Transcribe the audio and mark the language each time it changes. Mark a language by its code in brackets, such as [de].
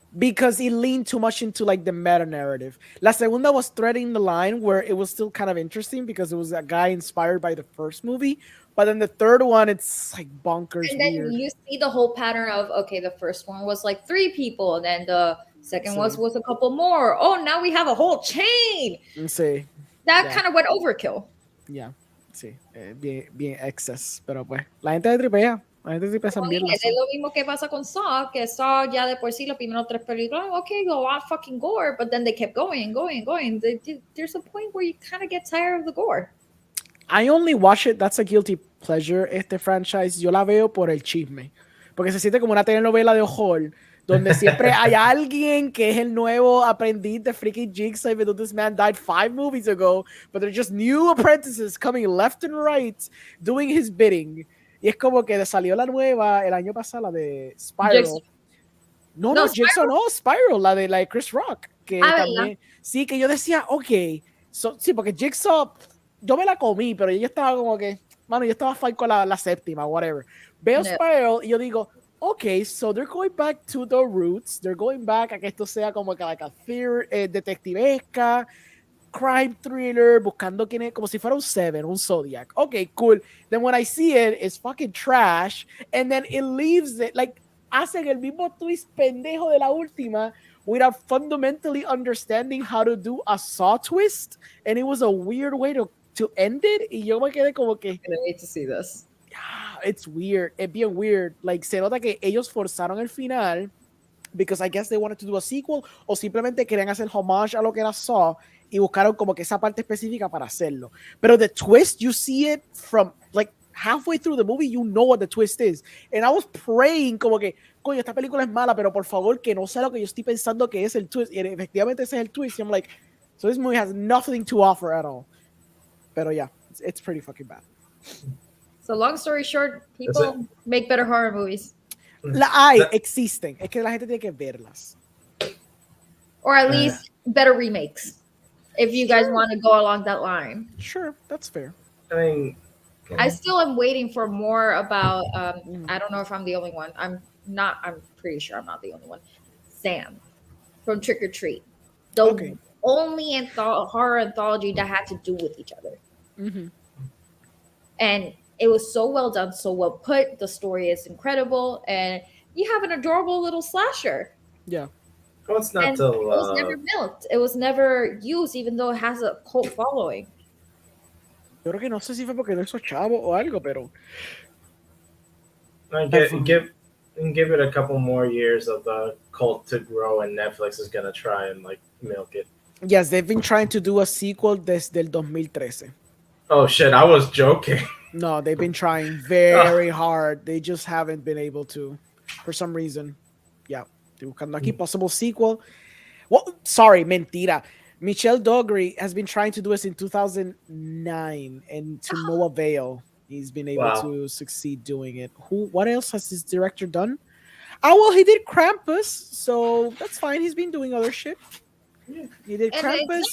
[en] Because it leaned too much into like the meta narrative. [es] La segunda [en] was threading the line where it was still kind of interesting because it was a guy inspired by the first movie. But then the third one, it's like bonkers And then weird. you see the whole pattern of, okay, the first one was like 3 people, and then the second one was a couple more. Oh, now we have a whole chain. [es] Sí. [en] That kind of went overkill. Yeah, [es] sí. Bien excess. Pero pues, la gente de tripea. La gente tripea esa mierda. Es lo mismo que pasa con Saw, que Saw ya de por sí los primeros 3 películas, [en] okay, a lot of fucking gore, but then they kept going and going [es] and going. [en] There's a point where you kind of get tired of the gore. I only watch it, that's a guilty pleasure, [es] este franchise. Yo la veo por el chisme. Porque se siente como una telenovela de horror, donde siempre hay alguien que es el nuevo aprendiz de freaking Jigsaw, [en] even though this man died 5 movies ago, but they're just new apprentices coming left and right, doing his bidding. [es] Y es como que salió la nueva el año pasado, la de Spiral. Jigsaw. No, Jigsaw no, Spiral, la de Chris Rock. Que también, sí, que yo decía, ok, sí, porque Jigsaw, yo me la comí, pero yo estaba como que, mano, yo estaba fine con la séptima, whatever. Veo Spiral y yo digo, [en] okay, so they're going back to the roots. They're going back [es] a que esto sea como que like a detectivesca, [en] crime thriller, [es] buscando quién es, como si fuera un Seven, un Zodiac. [en] Okay, cool. Then when I see it, it's fucking trash. And then it leaves it, like, [es] hacen el mismo twist pendejo de la última [en] without fundamentally understanding how to do a Saw twist. And it was a weird way to end it. [es] Y yo me quedé como que, [en] I need to see this. It's weird. It's bien weird. [es] Like, se nota que ellos forzaron el final [en] because I guess they wanted to do a sequel [es] o simplemente querían hacer homage a lo que era Saw y buscaron como que esa parte específica para hacerlo. [en] Pero the twist, you see it from like halfway through the movie, you know what the twist is. And I was praying [es] como que, coño, esta película es mala, pero por favor que no sea lo que yo estoy pensando que es el twist. Y efectivamente ese es el twist. [en] Y I'm like, so this movie has nothing to offer at all. Pero yeah, it's pretty fucking bad. So long story short, people make better horror movies. [es] Existen. Es que la gente tiene que verlas. [en] Or at least better remakes. If you guys want to go along that line. Sure, that's fair. I mean, I still am waiting for more about, I don't know if I'm the only one. I'm pretty sure I'm not the only one. Sam from Trick or Treat. The only horror anthology that had to do with each other. Mm-hmm. And it was so well done, so well put. The story is incredible. And you have an adorable little slasher. Yeah. Well, it's not it was never milked. It was never used, even though it has a cult following. [es] Yo creo que no sé si fue porque no hizo chavo o algo, pero [en] give it a couple more years of the cult to grow, and Netflix is gonna try and like milk it. Yes, they've been trying to do a sequel [es] desde el 2013. [en] Oh shit, I was joking. No, they've been trying very hard. They just haven't been able to, for some reason. [es] Yeah, estoy buscando aquí [en] possible sequel. Well, sorry, [es] mentira. [en] Michelle Dogry has been trying to do this in 2009, and to no avail. He's been able to succeed doing it. What else has this director done? Well, he did Krampus, so that's fine. He's been doing other shit. Yeah. He did Krampus.